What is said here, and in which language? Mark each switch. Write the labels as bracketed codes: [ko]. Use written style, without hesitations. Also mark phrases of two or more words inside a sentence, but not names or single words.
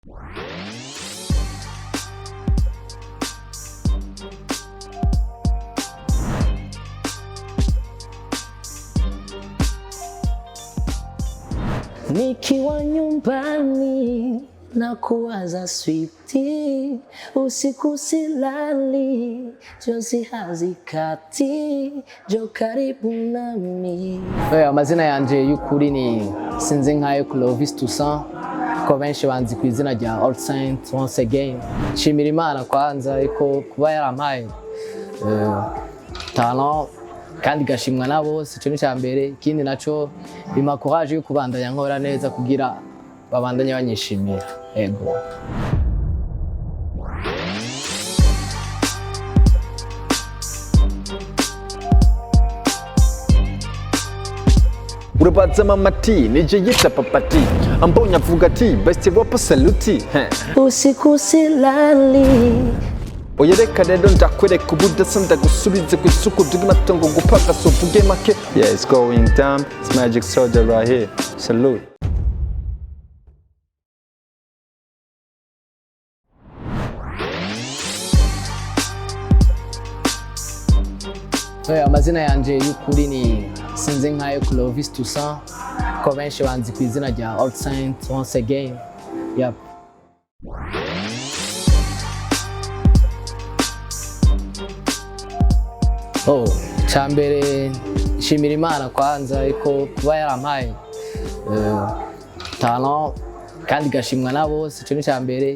[sw] Nikiwa nyumbani na kuwaza sweetie, usiku silali, jozi hazikati, jo karibu nami. [rn] Amazina yanje y'ukuri ni sinzi nkayo Clovis Toussaint, ko benshi banzi ku izina rya All Saint [en] once again. [rn] Nshimira Imana kwanza iko kuba yarampaye talent kandi gashimwa na bose, cyo ni cyambere. Ikindi naco bima courage yo kubandanya nkora neza kugira babandanye banyishimira. Ego. Urabaza mamati nije yita papati ambonye avuga ati [en] best rap [rn] saluti [sw] usiku silali. [rn] Oya reka rero ndakwereka ubudasa ndagusubize ku isuku ry'amatongo gupaka so vuge make. [en] Yeah, it's going down. It's Magic Soldier right here. Salute. [rn] Amazina yanje y'ukuri ni sinzi nkayo Clovis Toussaint, ko benshi banzi ku izina rya All Saint [en] once again. [rn] Yep. Cyambere nshimira Imana kwanza iko kuba yarampaye talent kandi gashimwa na bose, cyo ni cyambere.